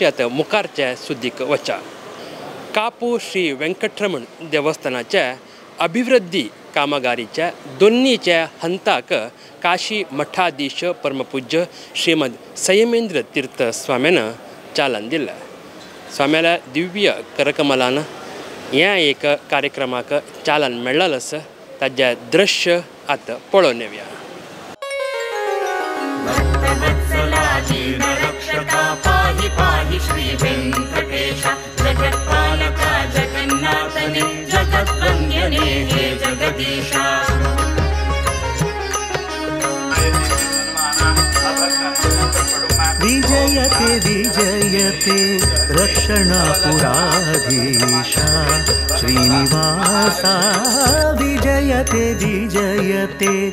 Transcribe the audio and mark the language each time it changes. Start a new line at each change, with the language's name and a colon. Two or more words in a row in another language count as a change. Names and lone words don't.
Konkani: आतां मुखारच्या सुद्दीक वचा कापू श्री वेंकटरमण देवस्थानाच्या अभिवृद्धी कामगारीच्या दोन्हीच्या हंताक काशी मठाधीश परमपूज्य श्रीमद संयमेंद्र तीर्थ स्वाम्यान चालन दिला स्वाम्याला दिव्य करकमलान ह्या एक कार्यक्रमाक चालन मेळ्ळालस ताजे दृश्य आतां पळोवन येवया.
Sanskrit: रक्षका पाहि पाहि श्री वेंकटेश जगत्पालका जगन्नाथने जगद्वन्द्यने हे जगदीशा विजयते विजयते रक्षणापुराधीशा श्रीनिवासा विजयते विजयते